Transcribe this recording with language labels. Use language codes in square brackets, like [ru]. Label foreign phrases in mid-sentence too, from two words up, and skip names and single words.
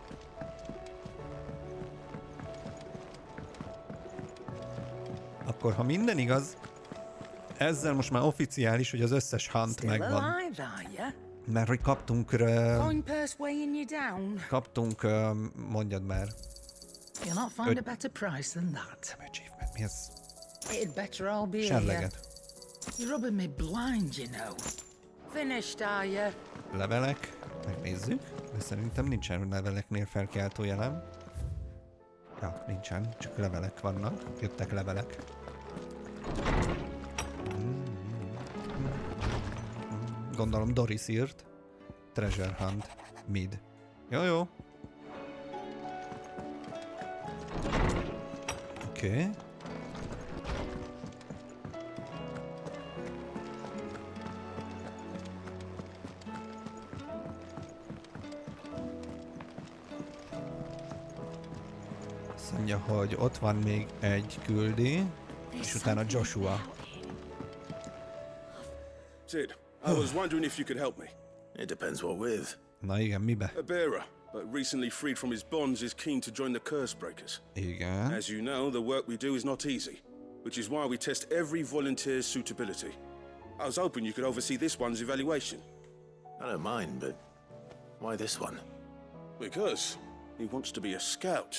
[hu] Akkor, ha minden igaz, ezzel most már oficiális, hogy az összes hunt megvan. Mert hogy kaptunk, mondjad már. [en] You'll not find a better price than that. [hu] Achievement, mi ez? [en] It'd better all be here. [hu] Serleget. [en] You're rubbing me blind, you know. Finished, are you? [hu] Levelek, megnézzük, de szerintem nincsen leveleknél felkiáltó jelen. Ja, nincsen, csak levelek vannak, jöttek levelek. Gondolom Doris írt. Treasure Hunt. Mid. Jó. Oké. Azt mondja, hogy ott van még egy küldi, és utána Joshua. [en] Sid, I was wondering if you could help me. It depends what with. [hu] Na igen, mibe? [en] A bearer, but recently freed from his bonds, is keen to join the Curse Breakers. [hu] Igen. [en] As you know, the work we do is not easy, which is why we test every volunteer's suitability. I was hoping you could oversee this one's evaluation. I don't mind, but why this one? Because he wants to be a scout.